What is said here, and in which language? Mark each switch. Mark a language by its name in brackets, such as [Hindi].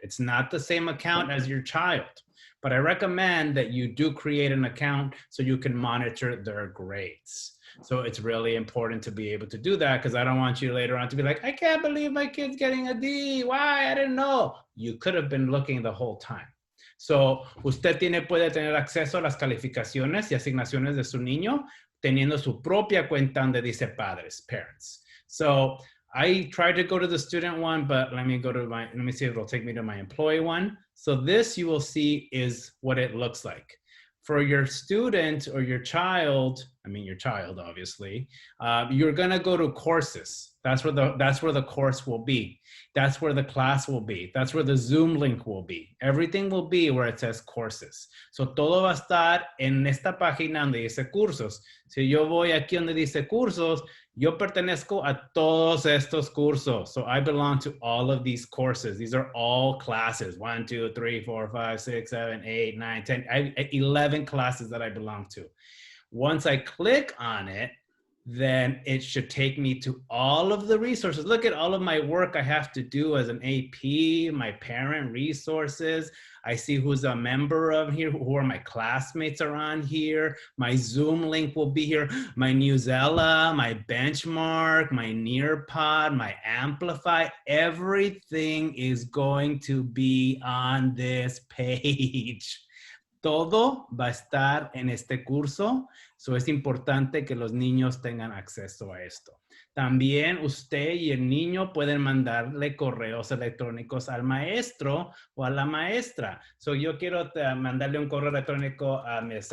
[English] It's not the same account as your child, but I recommend that you do create an account so you can monitor their grades. So it's really important to be able to do that, because I don't want you later on to be like, I can't believe my kid's getting a D. Why? I didn't know. You could have been looking the whole time. [Spanish] So usted puede tener acceso a las calificaciones y asignaciones de su niño teniendo su propia cuenta donde dice padres, parents. [English] So I tried to go to the student one, but let me see if it'll take me to my employee one. So this you will see is what it looks like. For your student or your child, your child, obviously, you're gonna go to courses. That's where the course will be. That's where the class will be. That's where the Zoom link will be. Everything will be where it says courses. [Spanish] So todo va a estar en esta página donde dice cursos. Si yo voy aquí donde dice cursos, yo pertenezco a todos estos cursos. [English] So I belong to all of these courses. These are all classes. 1, 2, 3, 4, 5, 6, 7, 8, 9, 10. I have 11 classes that I belong to. Once I click on it, then it should take me to all of the resources. Look at all of my work I have to do as an AP, my parent resources. I see who's a member of here, who are my classmates are on here. My Zoom link will be here. My Newsela, my Benchmark, my Nearpod, my Amplify, everything is going to be on this page. [Spanish] Todo va a estar en este curso, so es importante que los niños tengan acceso a esto. También usted y el niño pueden mandarle correos electrónicos al maestro o a la maestra. So yo quiero mandarle un correo electrónico a Ms.